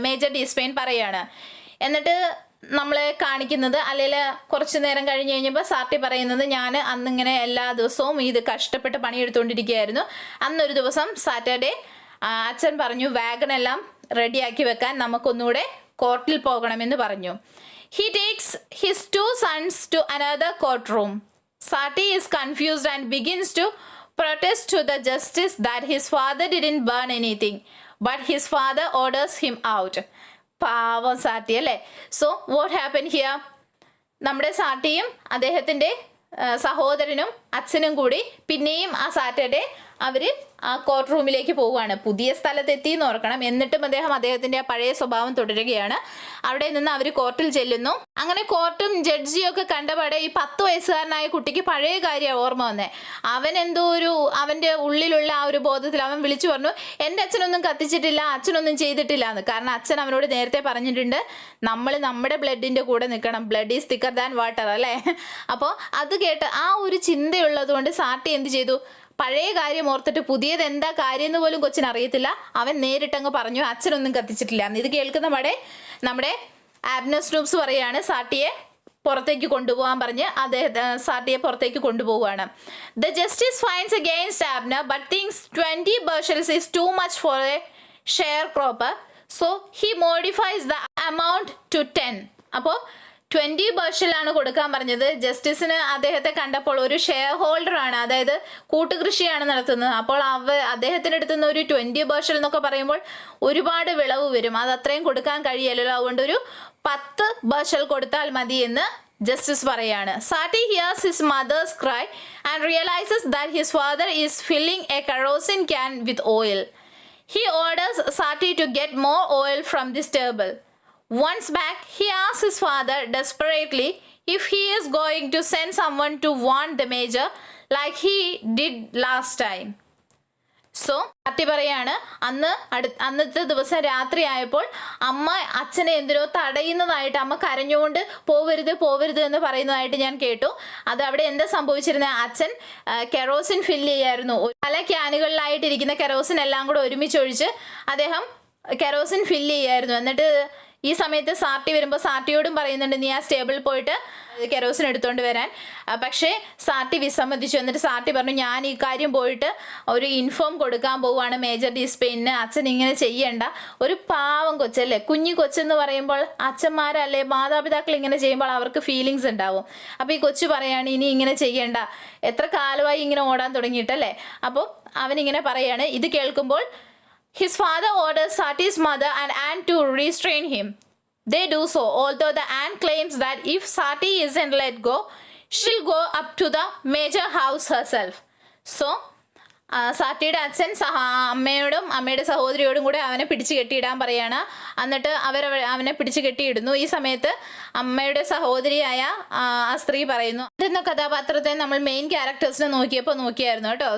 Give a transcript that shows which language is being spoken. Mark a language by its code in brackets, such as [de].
[ml] Major ഡിസ്പെയിൻ പറയാണ്. എന്നിട്ട് നമ്മളെ കാണിക്കുന്നത്, അല്ലെങ്കിൽ കുറച്ച് നേരം കഴിഞ്ഞ് കഴിഞ്ഞപ്പോൾ സാർട്ടി പറയുന്നത്, ഞാൻ അന്നിങ്ങനെ എല്ലാ ദിവസവും ഇത് കഷ്ടപ്പെട്ട് പണിയെടുത്തുകൊണ്ടിരിക്കുകയായിരുന്നു. അന്നൊരു ദിവസം സാറ്റർഡേ അച്ഛൻ പറഞ്ഞു, വാഗണെല്ലാം റെഡിയാക്കി വെക്കാൻ നമുക്കൊന്നുകൂടെ കോർട്ടിൽ പോകണമെന്ന് പറഞ്ഞു. [en] He takes his 2 sons to another courtroom. Sati is confused and begins to protest to the justice that his father didn't burn anything, but his father orders him out. [ml] പാവം സാട്ടി അല്ലേ. [en] So what happen here? [ml] നമ്മുടെ സാട്ടിയും അദ്ദേഹത്തിൻ്റെ സഹോദരനും അച്ഛനും കൂടി പിന്നെയും ആ Saturday അവർ ആ കോർട്ട് റൂമിലേക്ക് പോവുകയാണ്. പുതിയ സ്ഥലത്തെത്തി എന്ന് ഓർക്കണം. എന്നിട്ടും അദ്ദേഹത്തിൻ്റെ ആ പഴയ സ്വഭാവം തുടരുകയാണ്. അവിടെ നിന്ന് അവർ കോർട്ടിൽ ചെല്ലുന്നു. അങ്ങനെ കോർട്ടും ജഡ്ജിയും ഒക്കെ കണ്ടപാടെ ഈ 10 വയസ്സുകാരനായ കുട്ടിക്ക് പഴയ കാര്യം ഓർമ്മ വന്നേ. അവൻ്റെ ഉള്ളിലുള്ള ആ ഒരു ബോധത്തിൽ അവൻ വിളിച്ചു പറഞ്ഞു, എൻ്റെ അച്ഛനൊന്നും കത്തിച്ചിട്ടില്ല, അച്ഛനൊന്നും ചെയ്തിട്ടില്ല എന്ന്. കാരണം അച്ഛൻ അവനോട് നേരത്തെ പറഞ്ഞിട്ടുണ്ട്, നമ്മൾ നമ്മുടെ ബ്ലഡിൻ്റെ കൂടെ നിൽക്കണം, [en] blood is thicker than water [ml] അല്ലേ. അപ്പോൾ അത് കേട്ട് ആ ഒരു ചിന്തയുള്ളത് കൊണ്ട് സാട്ടി എന്ത് ചെയ്തു? പഴയ കാര്യം ഓർത്തിട്ട് പുതിയത് എന്താ കാര്യം എന്ന് പോലും കൊച്ചിന് അറിയത്തില്ല. അവൻ നേരിട്ടങ്ങ് പറഞ്ഞു അച്ഛനൊന്നും കത്തിച്ചിട്ടില്ല. ഇത് കേൾക്കുന്ന പാടെ നമ്മുടെ ആബ്നർ സ്നൂപ്സ് പറയാണ് സാട്ടിയെ പുറത്തേക്ക് കൊണ്ടുപോകാൻ പറഞ്ഞ് സാട്ടിയെ പുറത്തേക്ക് കൊണ്ടുപോവുകയാണ്. [en] The justice finds against Abner but thinks 20 bushels is too much for a sharecropper, so he modifies the amount to 10. [ml] അപ്പോൾ 20 bushel കൊടുക്കാൻ പറഞ്ഞത്. ജസ്റ്റിസിന് അദ്ദേഹത്തെ കണ്ടപ്പോൾ ഒരു ഷെയർ ഹോൾഡർ ആണ്, അതായത് കൂട്ടുകൃഷിയാണ് നടത്തുന്നത്. അപ്പോൾ അദ്ദേഹത്തിൻ്റെ അടുത്ത് നിന്ന് ഒരു 20 bushel എന്നൊക്കെ പറയുമ്പോൾ ഒരുപാട് വിളവ് വരും, അത് അത്രയും കൊടുക്കാൻ കഴിയല്ലോ. അതുകൊണ്ട് ഒരു 10 bushel കൊടുത്താൽ മതി എന്ന് ജസ്റ്റിസ് പറയാണ്. [en] Sarty hears his mother's cry and realises that his father is filling a kerosene can with oil. He orders Sati to get more oil from the stable. Once back, he asks his father desperately if he is going to send someone to warn the major like he did last time. [ml] So സാട്ടി പറയാണ് അന്നത്തെ ദിവസം രാത്രി ആയപ്പോൾ അമ്മ അച്ഛനെ എന്തിനോ തടയുന്നതായിട്ട്, അമ്മ കരഞ്ഞുകൊണ്ട് പോവരുത് എന്ന് പറയുന്നതായിട്ട് ഞാൻ കേട്ടു. അത് അവിടെ എന്താ സംഭവിച്ചിരുന്നത്, അച്ഛൻ കെറോസിൻ ഫില്ല് ചെയ്യായിരുന്നു. പല ക്യാനുകളിലായിട്ടിരിക്കുന്ന കെറോസിൻ എല്ലാം കൂടെ ഒരുമിച്ചൊഴിച്ച് അദ്ദേഹം കെറോസിൻ ഫില്ല് ചെയ്യായിരുന്നു. എന്നിട്ട് ഈ സമയത്ത് സാട്ടി വരുമ്പോൾ സാട്ടിയോടും പറയുന്നുണ്ട് നീ ആ സ്റ്റേബിളിൽ പോയിട്ട് കെറോസിൻ എടുത്തുകൊണ്ട് വരാൻ. പക്ഷേ സാട്ടി വിസമ്മതിച്ചു. എന്നിട്ട് സാട്ടി പറഞ്ഞു ഞാൻ ഈ കാര്യം പോയിട്ട് ഒരു ഇൻഫോം കൊടുക്കാൻ പോവുകയാണ് മേജർ ഡിസ്പെയിന്, അച്ഛൻ ഇങ്ങനെ ചെയ്യണ്ട. ഒരു പാവം കൊച്ചല്ലേ, കുഞ്ഞു കൊച്ചെന്ന് പറയുമ്പോൾ അച്ഛന്മാരല്ലേ മാതാപിതാക്കൾ ഇങ്ങനെ ചെയ്യുമ്പോൾ അവർക്ക് ഫീലിങ്സ് ഉണ്ടാവും. അപ്പോൾ ഈ കൊച്ചു പറയാണ് ഇനി ഇങ്ങനെ ചെയ്യണ്ട, എത്ര കാലമായി ഇങ്ങനെ ഓടാൻ തുടങ്ങിയിട്ടല്ലേ. അപ്പോൾ അവനിങ്ങനെ പറയാണ്. ഇത് കേൾക്കുമ്പോൾ [en] his father orders Sati's mother and aunt to restrain him. They do so, although the aunt claims that if Sati isn't let go, she'll go up to the major house herself. [ml] So, സാട്ടിയുടെ അച്ഛൻ അമ്മയുടെ സഹോദരിയോടും കൂടെ അവനെ പിടിച്ചു കെട്ടിയിടാൻ പറയാണ്. എന്നിട്ട് അവനെ പിടിച്ചു കെട്ടിയിടുന്നു. ഈ സമയത്ത് അമ്മയുടെ സഹോദരിയായ ആ സ്ത്രീ പറയുന്നു. എന്ന കഥാപാത്രത്തെ നമ്മൾ മെയിൻ ക്യാരക്ടേഴ്സിനെ നോക്കിയായിരുന്നു കേട്ടോ.